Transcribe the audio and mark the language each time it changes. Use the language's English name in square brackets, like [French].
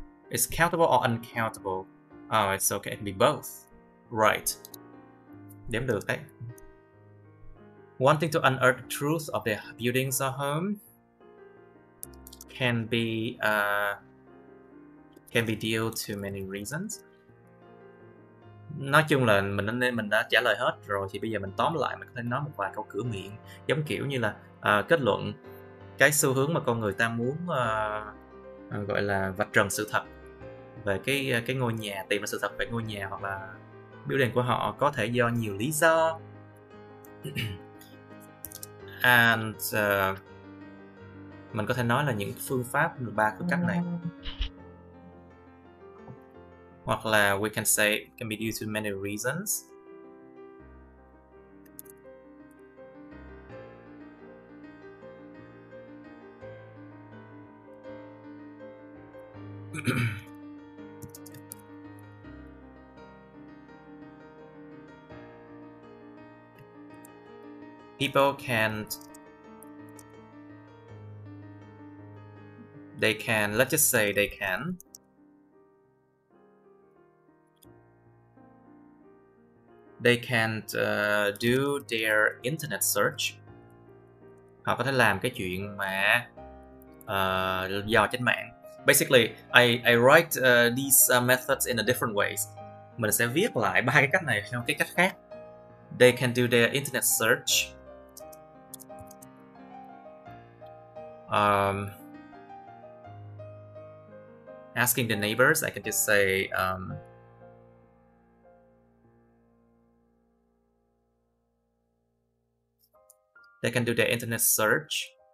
[English] It's countable or uncountable? Oh, it's okay. It can be both. Right. [Vietnamese] Đếm được đấy. [English] Wanting to unearth the truth of their buildings or home can be due to many reasons. [Vietnamese] Nói chung là mình đã trả lời hết rồi, thì bây giờ mình tóm lại, mình có thể nói một vài câu cửa miệng, giống kiểu như là kết luận cái xu hướng mà con người ta muốn gọi là vạch trần sự thật về cái ngôi nhà, tìm ra sự thật về ngôi nhà hoặc là building của họ có thể do nhiều lý do. And mình có thể nói là những phương pháp, 3 phương cách này. Hoặc là [English] we can say it can be due to many reasons. People they can, let's just say they can They can do their internet search. [Vietnamese] Họ có thể làm cái chuyện mà dò trên mạng. [English] Basically, I write these methods in a different ways. [Vietnamese] Mình sẽ viết lại ba cái cách này theo cái cách khác. [English] They can do their internet search. Asking the neighbors, I can just say they can do their internet search.